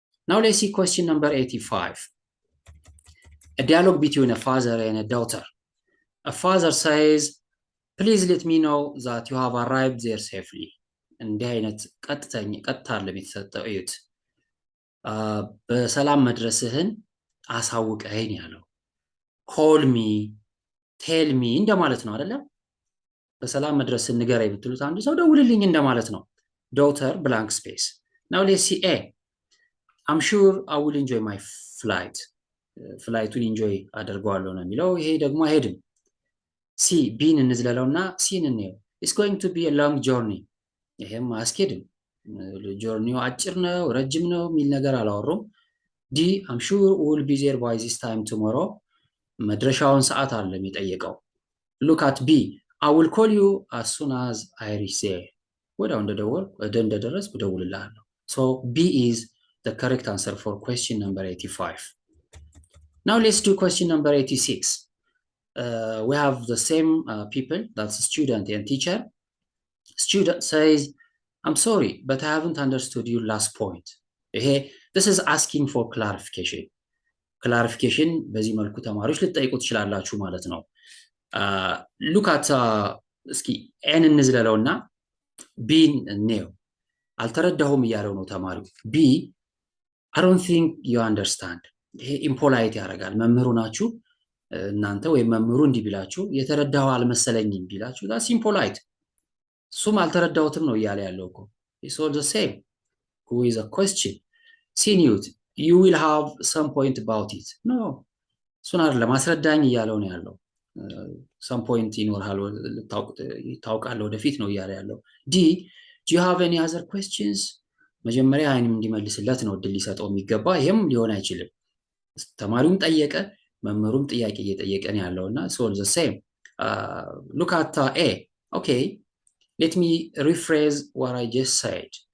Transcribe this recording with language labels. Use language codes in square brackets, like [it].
[en] Now let's see question number 85. A dialogue between a father and a daughter. A father says, please let me know that you have arrived there safely. [am] እንዲህ አይነት ቀጥታ ለሚሰጠው እዩት። በሰላም መድረስህን አሳውቀኸኝ ያለው። ኮል ሚ፣ ቴል ሚ እንደማለት ነው አይደለም? በሰላም መድረስ ንገረኝ ብትሉት አንድ ሰው ደውልልኝ እንደማለት ነው። ዶተር ብላንክ ስፔስ። ናው ሌትስ ሲ ኤ አም ሹር አይ ዊል ኢንጆይ ማይ ፍላይት። ፍላይቱን ኢንጆይ አደርገዋለሁ ነው የሚለው። ይሄ ደግሞ አይሄድም። ሲ ቢን እንዝለለውና ሲን እንየው። ኢትስ ጎይንግ ቱ ቢ ሎንግ ጆርኒ። ይሄም አያስኬድም። ጆርኒው አጭር ነው ረጅም ነው የሚል ነገር አላወሩም። ዲ አም ሹር ዊል ቢ ዜር ባይ ዚስ ታይም ቱሞሮ። መድረሻውን ሰዓት አለ የሚጠየቀው። ሉክ አት ቢ አይ ዊል ኮል ዩ አስ ሱን አዝ አይ ሪች ዜር። ወዲያው እንደደረስኩ እደውልልሃለሁ። ሶ ቢ ኢዝ the correct answer for question number 85. [en] Now let's do question number 86. We have the same people, that's student and teacher. Student says, I'm sorry, but I haven't understood your last point. This is asking for clarification. [am] Clarification በዚህ መልኩ ተማሪዎች ልትጠይቁ ትችላላችሁ ማለት ነው። Look at እስኪ ኤን እንዝለለውና ቢን እንየው። አልተረዳሁም እያለው ነው ተማሪው። ቢ I don't think you understand. ይሄ ኢምፖላይት ያደርጋል። መምህሩ ናችሁ እናንተ ወይም መምህሩ እንዲህ ቢላችሁ የተረዳኸው አልመሰለኝም ቢላችሁ that's impolite. እሱም አልተረዳሁትም ነው እያለ ያለው እኮ። It's all the same. [en] Who is a question? ሲኒዩት you will have some point about it. No. [am] እሱን አይደለም አስረዳኝ እያለው ነው ያለው። some point ይኖርሃል ታውቃለህ ወደፊት ነው እያለ ያለው። ዲ do you have any other questions? መጀመሪያ አይንም እንዲመልስለት ነው እድል ሊሰጠው የሚገባ። ይሄም ሊሆን አይችልም። ተማሪውም ጠየቀ መምህሩም ጥያቄ እየጠየቀ ነው ያለውና it's all the same. [en] Look at A. Okay, let me rephrase what I just said.